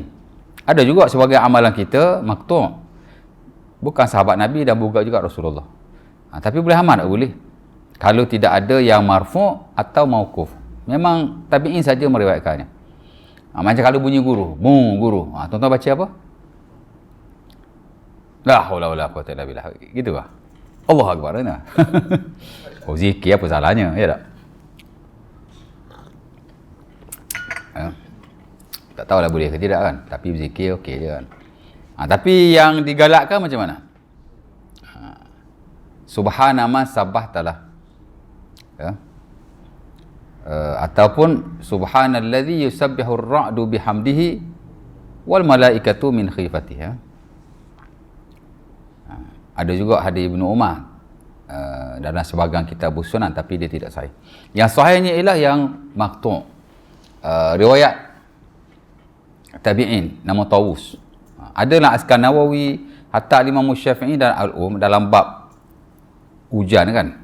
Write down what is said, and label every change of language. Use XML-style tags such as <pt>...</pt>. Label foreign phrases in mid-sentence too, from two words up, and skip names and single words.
<ms>Ada juga sebagai amalan kita maqtu'. Bukan sahabat Nabi dan bukan juga Rasulullah. Tapi boleh amal tak boleh? Kalau tidak ada yang marfu' atau mauquf. Memang tabi'in saja meriwayatkannya. Macam kalau bunyi guru, guru. Tuan-tuan baca apa?</ms> <ar>لا حول ولا قوة إلا بالله.</ar> <ms>Gitu kah?</ms> <ar>الله أكبر</ar> <ms>nah. Oh, zikir apa salahnya, ya tak? Tak tahulah boleh ke tidak kan, tapi berzikir okey je kan. Tapi yang digalakkan macam mana?</ms> <ar>سبحان من سبحت له.</ar> <ms>Ya.</ms> <ar>Ataupun سبحان الذي يسبح الرعد بحمده والملائكة من خيفته.</ar> <ms>Ya. Ada juga hadis Ibnu Umar dalam sebahagian kitab sunan, tapi dia tidak sahih. Yang sahihnya ialah yang maqtu'. Riwayat tabi'in nama Tawus. Adalah Askan Nawawi, hatta Imam Syafi'i dan Al-Um dalam bab hujan kan.</ms>